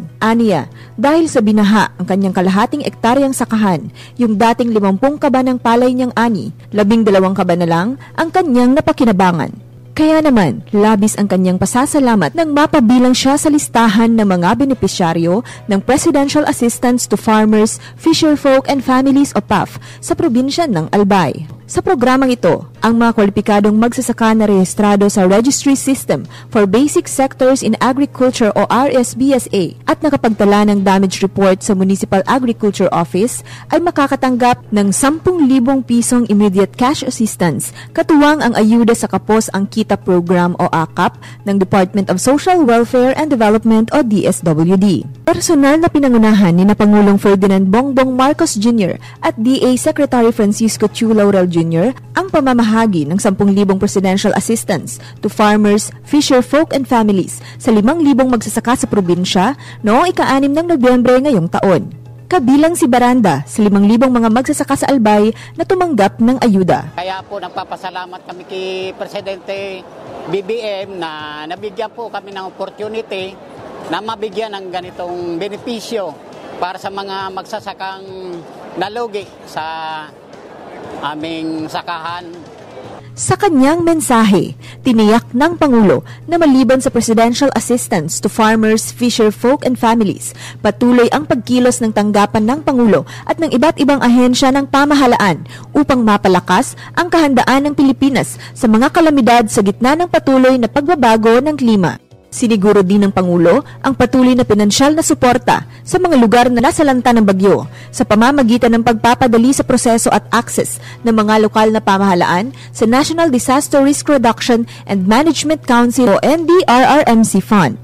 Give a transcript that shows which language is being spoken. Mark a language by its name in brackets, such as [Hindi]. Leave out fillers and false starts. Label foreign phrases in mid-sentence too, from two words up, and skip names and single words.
[Filipino] Aniya, dahil sa binaha ang kanyang kalahating ektaryang sakahan, yung dating 50 kaba ng palay niyang ani, 12 kaba na lang ang kanyang napakinabangan. Kaya naman, labis ang kanyang pasasalamat nang mapabilang siya sa listahan ng mga benepisyaryo ng Presidential Assistance to Farmers, Fisherfolk and Families o PAF sa probinsya ng Albay. Sa programang ito, ang mga kwalipikadong magsasaka na rehistrado sa Registry System for Basic Sectors in Agriculture o RSBSA at nakapagtala ng damage report sa Municipal Agriculture Office ay makakatanggap ng 10,000 pisong [English] immediate cash assistance, [Filipino] katuwang ang ayuda sa Kapos ang Kita Program o AKAP ng Department of Social Welfare and Development o DSWD. Personal na pinangunahan ni Pangulong Ferdinand Bongbong Marcos Jr. at DA Secretary Francisco Chu Laurel Jr. ang pamamahagi ng 10,000 presidential assistance to farmers, fisherfolk and families sa 5,000 magsasaka sa probinsya noong ika-6 ng Nobyembre ngayong taon. Kabilang si Baranda sa 5,000 mga magsasaka sa Albay na tumanggap ng ayuda. Kaya po nagpapasalamat kami kay Presidente BBM na nabigyan po kami ng opportunity na mabigyan ng ganitong benepisyo para sa mga magsasakang nalugi sa aming sakahan. Sa kanyang mensahe, tiniyak ng Pangulo na maliban sa presidential assistance to farmers, fisher folk and families, patuloy ang pagkilos ng tanggapan ng Pangulo at ng iba't ibang ahensya ng pamahalaan upang mapalakas ang kahandaan ng Pilipinas sa mga kalamidad sa gitna ng patuloy na pagbabago ng klima. Siniguro din ng Pangulo ang patuloy na pinansyal na suporta sa mga lugar na nasalanta ng bagyo sa pamamagitan ng pagpapadali sa proseso at access ng mga lokal na pamahalaan sa National Disaster Risk Reduction and Management Council o NDRRMC Fund.